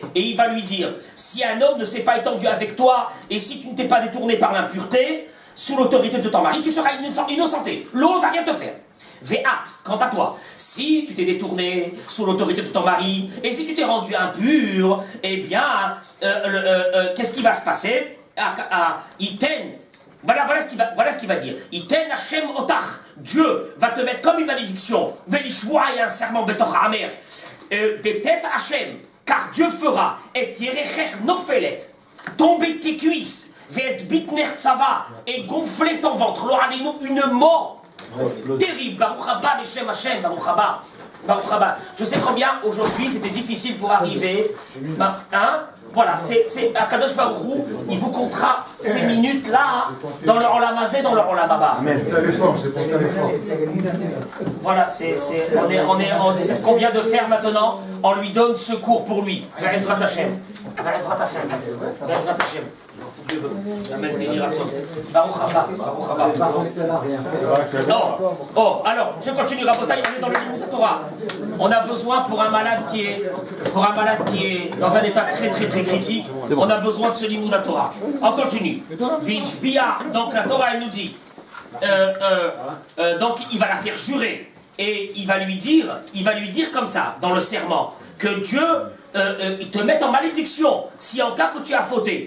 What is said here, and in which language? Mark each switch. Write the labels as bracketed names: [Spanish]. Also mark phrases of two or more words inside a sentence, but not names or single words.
[French] Et il va lui dire, si un homme ne s'est pas étendu avec toi, et si tu ne t'es pas détourné par l'impureté, sous l'autorité de ton mari, tu seras innocenté. L'eau ne va rien te faire. Quant à toi, si tu t'es détourné sous l'autorité de ton mari, et si tu t'es rendu impur, eh bien, qu'est-ce qui va se passer? Voilà ce qu'il va dire. [Hebrew] Iten Hashem otach. [French] Dieu va te mettre comme une malédiction. Velishvoa et un serment [Hebrew] betoch amer. Betet Hashem. [French] Car Dieu fera et [Hebrew] yerechech nofelet. [French] Tomber tes cuisses. [Hebrew] Vet bitner tzava. [French] Et gonfler ton ventre. L'oralenu une mort terrible. [Hebrew] Baruch haba beshem Hashem. Baruch haba. Baruch haba. [French] Je sais combien aujourd'hui c'était difficile pour arriver. Hein? Voilà, c'est [Hebrew] Akadosh Baruch Hu, [French] il vous comptera ces minutes-là dans le [Hebrew] Olam Hazé, [French] dans le [Hebrew] Olam Haba. [French] Voilà, c'est ce qu'on vient de faire maintenant. On lui donne secours pour lui. [Hebrew] Be'ezrat Hashem. Be'ezrat Hashem. [French] Dieu veut. [Hebrew] Amen. Baruch haba. Baruch haba. [French] Non. Oh, alors, je continue. Rabotaï, on est dans le livre de la Torah. On a besoin pour un malade qui est dans un état très très très critique, on a besoin de ce livre de la Torah. On continue. Vishbia, donc la Torah elle nous dit, donc il va la faire jurer et il va lui dire comme ça dans le serment que Dieu il te mette en malédiction si en cas que tu as fauté.